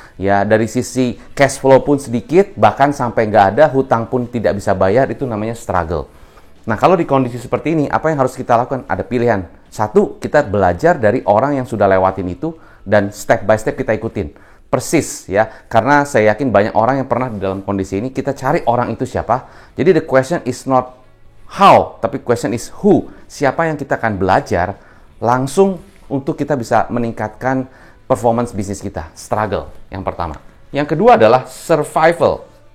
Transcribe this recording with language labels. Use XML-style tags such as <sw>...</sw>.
<id>Ya, dari sisi cash flow pun sedikit, bahkan sampai nggak ada, hutang pun tidak bisa bayar, itu namanya struggle. Nah, kalau di kondisi seperti ini, apa yang harus kita lakukan? Ada pilihan. Satu, kita belajar dari orang yang sudah lewatin itu dan step by step kita ikutin. Persis ya, karena saya yakin banyak orang yang pernah di dalam kondisi ini, kita cari orang itu siapa. Jadi</id> <en>the question is not how,</en> <id>tapi</id> <en>question is who.</en> <id>Siapa yang kita akan belajar langsung untuk kita bisa meningkatkan performance bisnis kita. Struggle, yang pertama. Yang kedua adalah survival.</id>